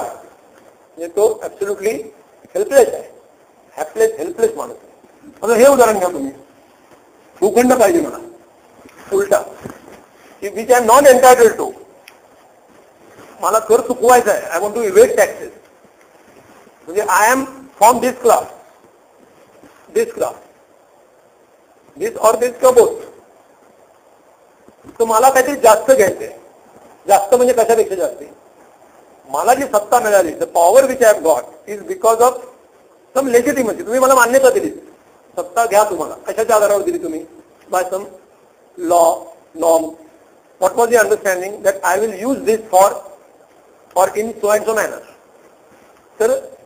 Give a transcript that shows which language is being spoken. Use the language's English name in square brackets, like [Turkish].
[Marathi] म्हणजे तो absolutely helpless आहे, हेल्पलेस माणूस आहे. आता हे उदाहरण घ्या तुम्ही, भूखंड पाहिजे मला उलटा, [English] Which I am not entitled to. [Marathi] मला कर चुकवायचा आहे, [English] I want to evade taxes. [Marathi] म्हणजे [English] I am from this class, this or this का both. [Marathi] तर मला काहीतरी जास्त घ्यायचंय. जास्त म्हणजे कशापेक्षा जास्त, मला जी सत्ता मिळाली, [English] The power which I have got is because of some legitimacy. [Marathi] तुम्ही मला मान्यता दिली, सत्ता घ्या. तुम्हाला कशाच्या आधारावर दिली तुम्ही? [English] By some law, norm. What was the understanding that I will use this for in so and so manner. [Marathi] तर